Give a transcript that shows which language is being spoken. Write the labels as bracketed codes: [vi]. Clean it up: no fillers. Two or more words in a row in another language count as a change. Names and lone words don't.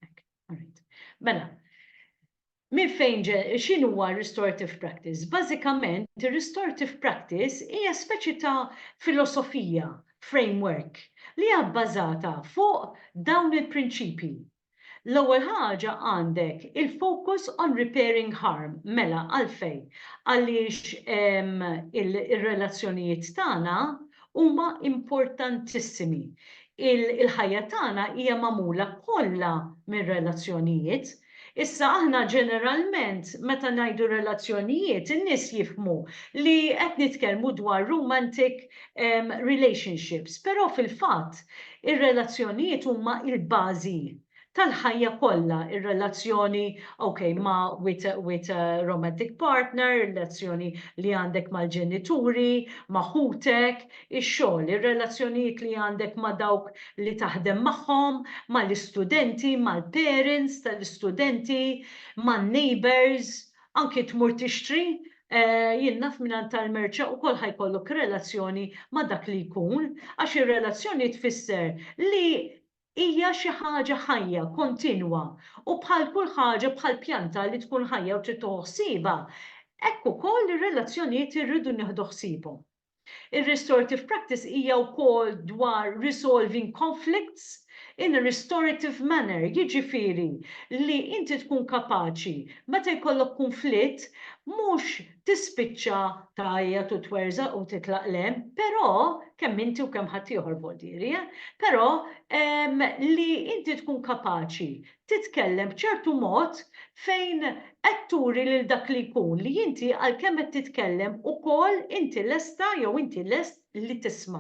[mt] Mela, min fejn x'inhu huwa [en] restorative practice? [mt] Bażikament, [en] restorative practice [mt] hija speċi ta' filosofija, framework, li hija bbażata fuq dawn il-prinċipji. L-ewwel ħaġa għandek il- [en] focus on repairing harm, [mt] mela għalfejn, għaliex il-relazzjonijiet tagħna huma importantissimi. Il-ħajja tagħna hija magħmula kollha minn relazzjonijiet. Issa aħna ġeneralment meta ngħidu relazzjonijiet, in-nies jifhmu li qed nitkellmu dwar [en] romantic relationships, [mt] però fil-fatt ir-relazzjonijiet huma il-bażi tal-ħajja kollha, ir-relazzjoni [en] with a romantic partner, [mt] relazzjoni li għandek mal-ġenituri, ma' ħutek, ix-xogħol, ir-relazzjonijiet li għandek ma' dawk li taħdem magħhom, mal-istudenti, mal-parents tal-istudenti, man-neighbors, anke tmur tixtri, jien naf minn tal-merċa ukoll ħajkollok relazzjoni ma' dak li jkun, għax ir-relazzjoni tfisser li hija xi ħaġa ħajja kontinwa u bħal kull ħaġa bħal pjanta li tkun ħajja u trid toħsiba, hekk ukoll ir-relazzjonijiet irridu nieħdu ħsiebhom. Ir- [en] restorative practice [mt] hija wkoll dwar [en] resolving conflicts in a restorative manner, [mt] jiġifieri li inti tkun kapaċi meta jkollok konflitt mhux tispiċċa tajjeb u twerża u titlaq lem, però kemm inti u kemm ħadd ieħor bodiri, però li inti tkun kapaċi titkellem b'ċertu mod fejn qed turi lil dak li jkun li inti għalkemm qed titkellem ukoll inti lesta jew inti lest li tisma'.